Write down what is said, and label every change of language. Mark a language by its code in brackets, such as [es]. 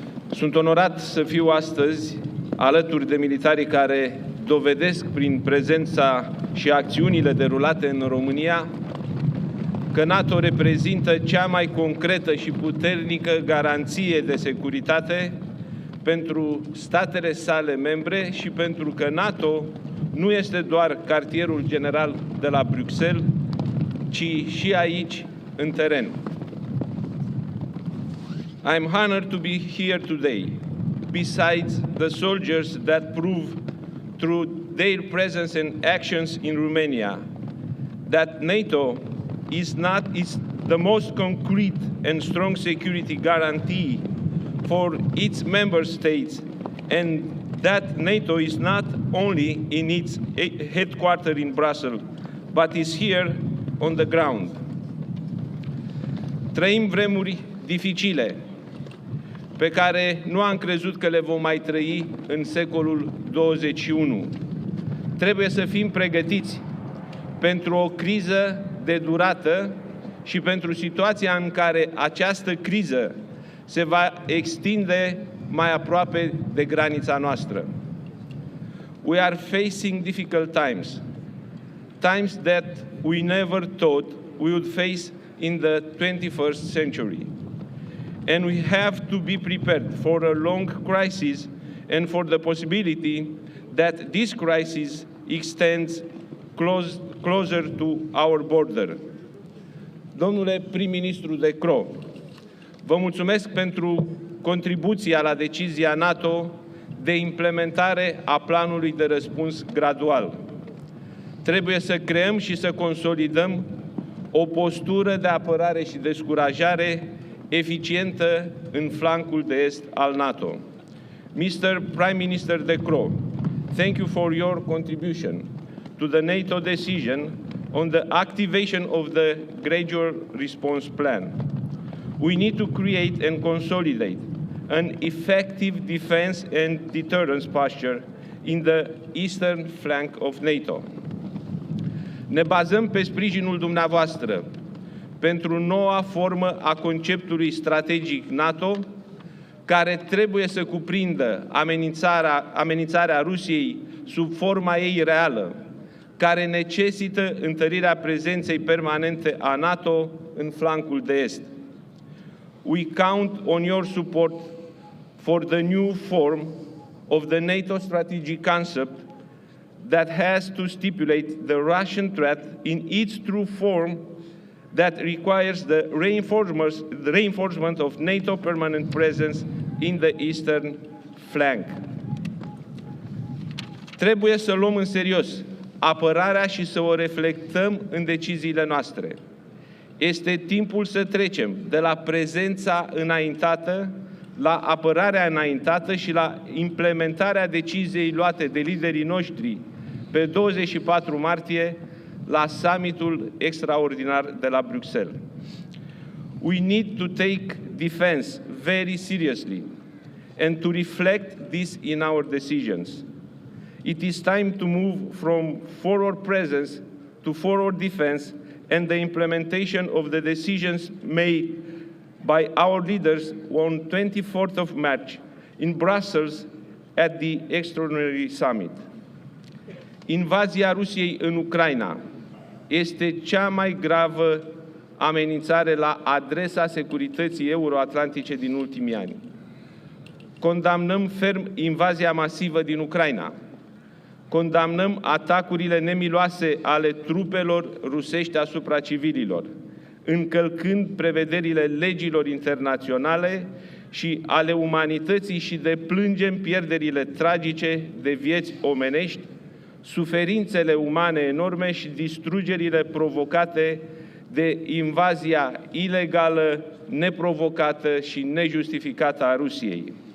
[ro] Sunt onorat să fiu astăzi alături de militarii care dovedesc prin prezența și acțiunile derulate în România că NATO reprezintă cea mai concretă și puternică garanție de securitate pentru statele sale membre și pentru că NATO nu este doar cartierul general de la Bruxelles, ci și aici, în teren. [en] I am honored to be here today, besides the soldiers that prove through their presence and actions in Romania that NATO is the most concrete and strong security guarantee for its member states, and that NATO is not only in its headquarters in Brussels, but is here on the ground. [ro] Trăim vremuri dificile, pe care nu am crezut că le vom mai trăi în secolul 21. Trebuie să fim pregătiți pentru o criză de durată și pentru situația în care această criză se va extinde mai aproape de granița noastră. [en] We are facing difficult times, times that we never thought we would face in the 21st century. And we have to be prepared for a long crisis and for the possibility that this crisis extends closer to our border. [ro] Domnule prim-ministru de Croo, vă mulțumesc pentru contribuția la decizia NATO de implementare a planului de răspuns gradual. Trebuie să creăm și să consolidăm o postură de apărare și descurajare eficientă în flancul de est al NATO. [en] Mr. Prime Minister de Croo, thank you for your contribution to the NATO decision on the activation of the gradual response plan. We need to create and consolidate an effective defense and deterrence posture in the eastern flank of NATO. [ro] Ne bazăm pe sprijinul dumneavoastră pentru noua formă a conceptului strategic NATO, care trebuie să cuprindă amenințarea Rusiei sub forma ei reală, care necesită întărirea prezenței permanente a NATO în flancul de est. [en] We count on your support for the new form of the NATO strategic concept that has to stipulate the Russian threat in its true form that requires the reinforcement of NATO permanent presence in the eastern flank. [ro] Trebuie să luăm în serios apărarea și să o reflectăm în deciziile noastre. Este timpul să trecem de la prezența înaintată la apărarea înaintată și la implementarea deciziei luate de liderii noștri pe 24 martie la summitul extraordinar de la Bruxelles. [en] We need to take defense very seriously and to reflect this in our decisions. It is time to move from forward presence to forward defense and the implementation of the decisions made by our leaders on 24th of March in Brussels at the Extraordinary Summit. [ro] Invazia Rusiei în Ucraina este cea mai gravă amenințare la adresa securității euroatlantice din ultimii ani. Condamnăm ferm invazia masivă din Ucraina. Condamnăm atacurile nemiloase ale trupelor rusești asupra civililor, încălcând prevederile legilor internaționale și ale umanității și deplângem pierderile tragice de vieți omenești, suferințele umane enorme și distrugerile provocate de invazia ilegală, neprovocată și nejustificată a Rusiei.